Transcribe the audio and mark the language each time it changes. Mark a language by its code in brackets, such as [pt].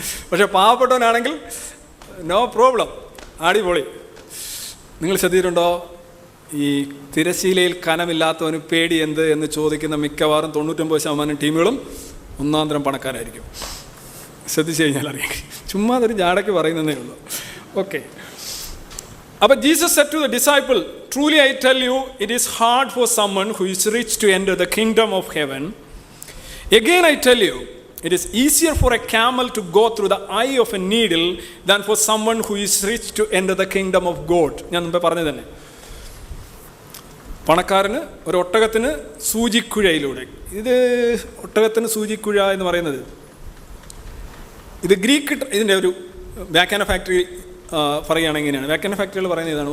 [ml] പക്ഷെ പാവപ്പെട്ടവനാണെങ്കിൽ no problem, അടിപൊളി. നിങ്ങൾ ശ്രദ്ധിച്ചിട്ടുണ്ടോ? ഈ തിരശ്ശീലയിൽ കനമില്ലാത്തവന് പേടി എന്ത് എന്ന് ചോദിക്കുന്ന മിക്കവാറും 99% ടീമുകളും ഒന്നാന്തരം പണക്കാരായിരിക്കും. ശ്രദ്ധിച്ചു കഴിഞ്ഞാൽ അറിയാം. ചുമ്മാ അതൊരു ജാടയ്ക്ക് പറയുന്നതേ ഉള്ളൂ. ഓക്കെ. അപ്പോൾ [en] Jesus said to the disciple, truly I tell you, it is hard for someone who is rich to enter the kingdom of heaven. Again I tell you, it is easier for a camel to go through the eye of a needle than for someone who is rich to enter the kingdom of God. [ml] ഞാൻ മുമ്പേ പറഞ്ഞു തന്നെ, പണക്കാരന് ഒരു ഒട്ടകത്തിന് സൂചിക്കുഴയിലൂടെ, ഇത് ഒട്ടകത്തിന് സൂചിക്കുഴ എന്ന് പറയുന്നത് ഇത് ഗ്രീക്ക്, ഇതിൻ്റെ ഒരു വ്യാഖ്യാന ഫാക്ടറി പറയുകയാണെങ്കിൽ ഇങ്ങനെയാണ്. വ്യാഖ്യാന ഫാക്ടറികൾ പറയുന്നത് ഇതാണ്.